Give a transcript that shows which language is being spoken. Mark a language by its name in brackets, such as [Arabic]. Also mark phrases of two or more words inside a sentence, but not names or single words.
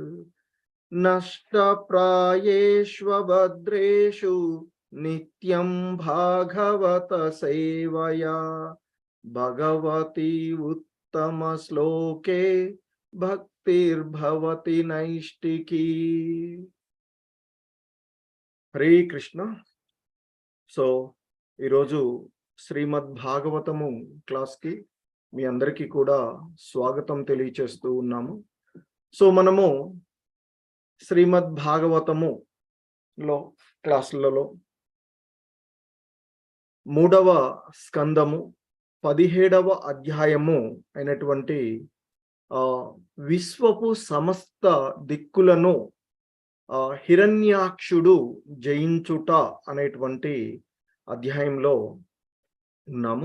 [Sanskrit] नष्टप्रायेष्वभद्रेषु नित्यं भागवत सेवया भगवती उत्तमश्लोके भक्तिर्भवति नैष्टिकी। [Telugu] హరే కృష్ణ. సో ఈరోజు శ్రీమద్ భాగవతము క్లాస్కి మీ అందరికీ కూడా స్వాగతం తెలియచేస్తూ ఉన్నాము. సో మనము శ్రీమద్ భాగవతములో క్లాసులలో 3వ స్కందము 17వ అధ్యాయము అయినటువంటి విశ్వపు సమస్త దిక్కులను హిరణ్యాక్షుడు జయించుట అనేటువంటి అధ్యాయంలో ఉన్నాము.